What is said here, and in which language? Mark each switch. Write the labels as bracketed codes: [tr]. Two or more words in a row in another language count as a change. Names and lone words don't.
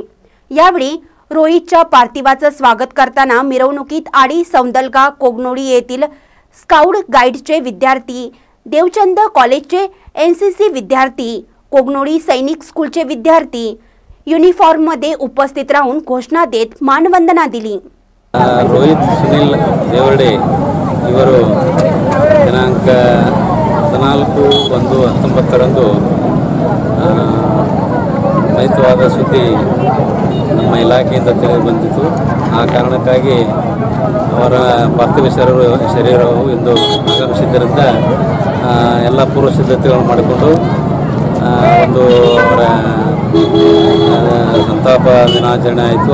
[mr] यावेळी रोहितच्या पार्थिवाचं स्वागत करताना मिरवणुकीत आडी, सौंदलगा, कोगनोळी येथील स्काउट गाईडचे विद्यार्थी, देवचंद कॉलेजचे NCC विद्यार्थी, कोगनोळी सैनिक स्कूलचे विद्यार्थी युनिफॉर्ममध्ये उपस्थित राहून घोषणा देत मानवंदना दिली। [kn] रोहित सुनील देवरडे इವರು ದಿನಾಂಕ 14/1/19 ನೈತವಾದ ಸುದ್ದಿ ನಮ್ಮ ಇಲಾಖೆಯಿಂದ ತಿಳಿದು ಬಂದಿತ್ತು। ಆ ಕಾರಣಕ್ಕಾಗಿ ಅವರ ಪಾರ್ಥಿವ ಶರೀರವು ಇಂದು ಆಗಮಿಸಿದ್ದರಿಂದ ಎಲ್ಲ ಪೂರ್ವ ಸಿದ್ಧತೆಗಳನ್ನು ಮಾಡಿಕೊಂಡು ಒಂದು ಅವರ ಸಂತಾಪ ದಿನಾಚರಣೆ ಆಯಿತು।